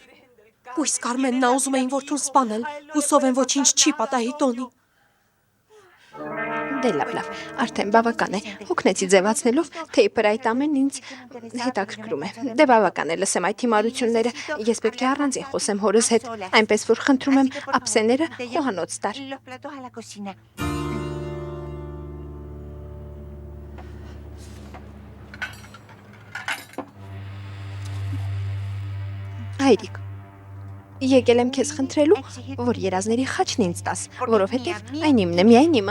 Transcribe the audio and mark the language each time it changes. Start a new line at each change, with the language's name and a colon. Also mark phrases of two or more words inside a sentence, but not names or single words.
Armenian: Կույս Կարմենն ա ուզում էին որդուն սպանել, հուսով են ոչինչ չի պատահի տոնի։ Դե լավ, արդեն բավական է, հոգնեցի ձևացնելով, թե իբր այդ ամեն ինձ հետաքրքրում է։ Դե բավական է, լսեմ այդ հիմարությունները, ես պետք է առանձին խոսեմ հորս հետ, այնպես որ խնդրում եմ ափսեները խոհանոց տար։
Spanish: Los platos a la cocina.
Armenian: Հայրիկ, եկել եմ քեզ խնդրելու, որ երազների խաչն ինձ տաս, որովհետև այն իմն է, միայն իմը։